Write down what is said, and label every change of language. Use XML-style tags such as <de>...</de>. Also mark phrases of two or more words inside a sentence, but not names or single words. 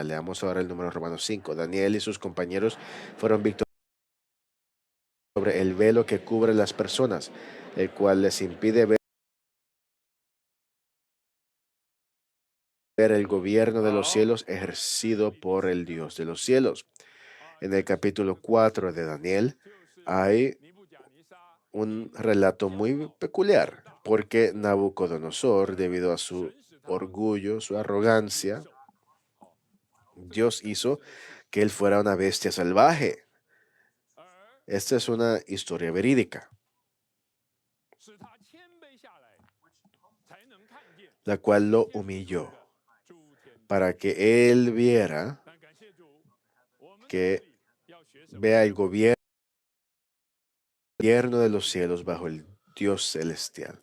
<es>Leamos ahora el número Romanos 5. Daniel y sus compañeros fueron victoriosos sobre el velo que cubre las personas, el cual les impide ver el gobierno de los cielos ejercido por el Dios de los cielos. En el capítulo 4 de Daniel</es> <zh>就是</zh> <es>hay 尼布甲尼撒 un relato muy peculiar, porque Nabucodonosor, debido a su</es> <zh>神使他</zh> <es>orgullo, su arrogancia,</es> <zh>受，</zh> <es>Dios hizo que él fuera una bestia salvaje.</es> <zh>而</zh> <es>Esta es una historia verídica,</es> <zh>使他谦卑下来，才能看见</zh> <es>la cual lo humilló</es> <zh>诸天。</zh> <es>para que él viera</es> <zh>但感谢主，我们</zh> <es>que</es> <zh>这里要学什么？</zh> <es>vea el gobierno de los cielos bajo el Dios celestial.</es>